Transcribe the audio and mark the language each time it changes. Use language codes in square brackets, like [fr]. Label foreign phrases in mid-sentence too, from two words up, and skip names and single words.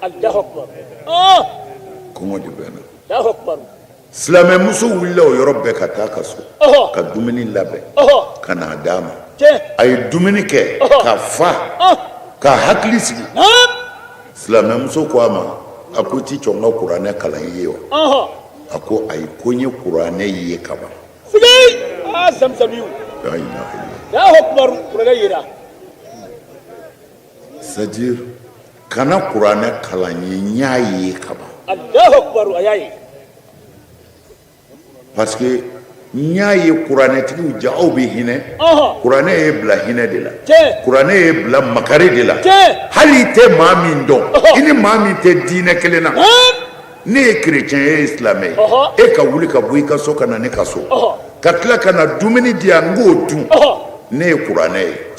[bm] kɔngɔ de bɛ na silamɛmuso wulila o yɔrɔ bɛɛ ka taa ka so ka dumuni labɛn ka n'a d'a ma a ye dumuni kɛ ka fa ka hakili sigi silamɛ muso ko a ma a ko ti chonga kuranɛ kalan ye wa a ko ayi ko n ye kuranɛ ye ka ban sigi zamzamiyu [ar] لا إله إلا الله الله أكبر [bm] kuranɛ yera [fr] c'est-à-dire [bm] kana kuranɛ kalan ye n y'a ye ka ban [ar] الله أكبر [bm] a y'a ye [fr] parce que [bm] n y'a ye kuranɛtigiw ja aw bɛ hinɛ kuranɛ ye bila hinɛ de la kuranɛ ye bila makari de la hali i tɛ maa min dɔn i ni maa min tɛ diinɛ kelen na ne ye chrétien e ye silamɛ ye e ka wuli ka bɔ i ka so ka na ne ka so ka tila ka na dumuni di yan n k'o dun ne ye kuranɛ ye